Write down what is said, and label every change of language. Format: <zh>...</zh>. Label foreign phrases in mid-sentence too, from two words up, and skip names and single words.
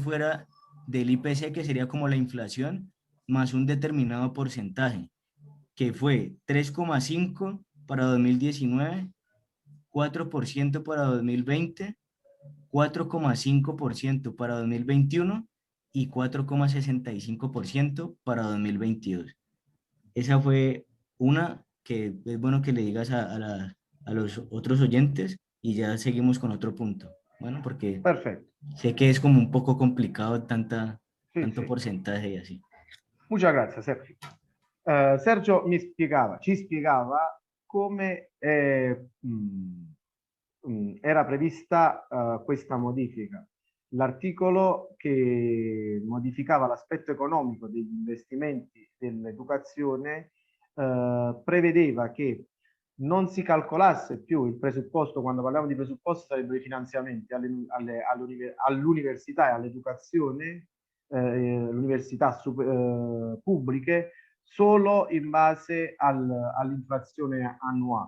<es>fuera del IPC, que sería como la inflación, más un determinado porcentaje, que fue 3,5 para 2019, 4% para 2020, 4,5% para 2021 y 4,65% para 2022. Esa fue una que es bueno que le digas a los otros oyentes y ya seguimos con otro punto. Bueno, porque</es> <it>Perfetto.</it> <es>sé que es como un poco complicado</es> <it>Sì,</it> <es>tanto</es> <it>sì.</it> <es>porcentaje y así. Muchas gracias, Sergio.</es> <it>Sergio ci spiegava come era prevista questa modifica. L'articolo che modificava l'aspetto economico degli investimenti dell'educazione prevedeva che non si calcolasse più il presupposto, quando parliamo di presupposto sarebbero i finanziamenti all'università e all'educazione, l'università pubbliche, solo in base all'inflazione annuale.</it>